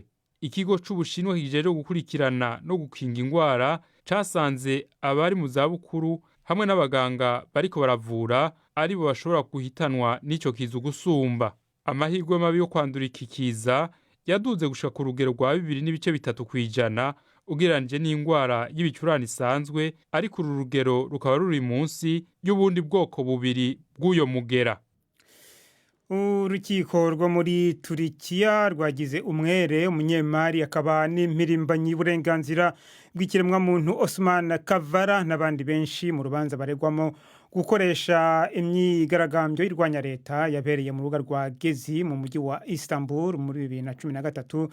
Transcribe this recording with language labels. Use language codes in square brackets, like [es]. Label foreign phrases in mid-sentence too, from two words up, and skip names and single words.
[rn] Ikigo c'Ubushinwa kijeje gukurikirana no gukinga ingwara casanze abari mu zabukuru hamwe n'abaganga bariko baravura ari bo bashobora guhitanwa n'ico kiza gusumba. Amahirwe mabi yo kwandura iki kiza yaduze gushika ku rugero rwa 2.3% ugereranije n'ingwara y'ibicurane isanzwe, ariko uru rugero rukaba ruri munsi y'ubundi bwoko bubiri bw'uyo mugera. [rw] Urukiko rwo muri Turikiya rwagize umwere umunyemari akaba n'impirimbanyi y'uburenganzira bw'ikiremwa muntu Osman Kavala n'abandi benshi mu rubanza baregwamo gukoresha imyigaragambyo y'irwanya leta yabereye mu rubuga rwa Gezi mu mujyi wa Istanbul muri 2013.